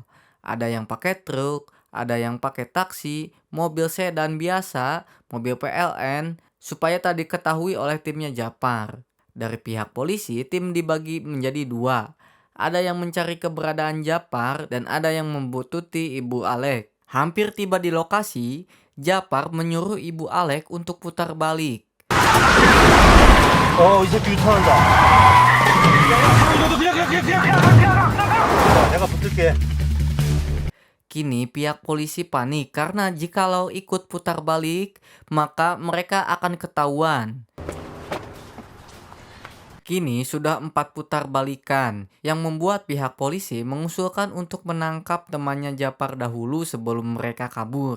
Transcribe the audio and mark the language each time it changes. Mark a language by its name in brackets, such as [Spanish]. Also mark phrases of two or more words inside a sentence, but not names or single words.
[Indonesian] Ada yang pakai truk, ada yang pakai taksi, mobil sedan biasa, mobil PLN, supaya tak diketahui oleh timnya Japar. Dari pihak polisi, tim dibagi menjadi dua. Ada yang mencari keberadaan Japar dan ada yang membuntuti ibu Alek. Hampir tiba di lokasi, Japar menyuruh ibu Alek untuk putar balik. [Korean] 이 새끼 유턴한다. 내가 붙을게. [Indonesian] Kini pihak polisi panik karena jikalau ikut putar balik, maka mereka akan ketahuan. Kini sudah 4 putar balikan yang membuat pihak polisi mengusulkan untuk menangkap temannya Japar dahulu sebelum mereka kabur.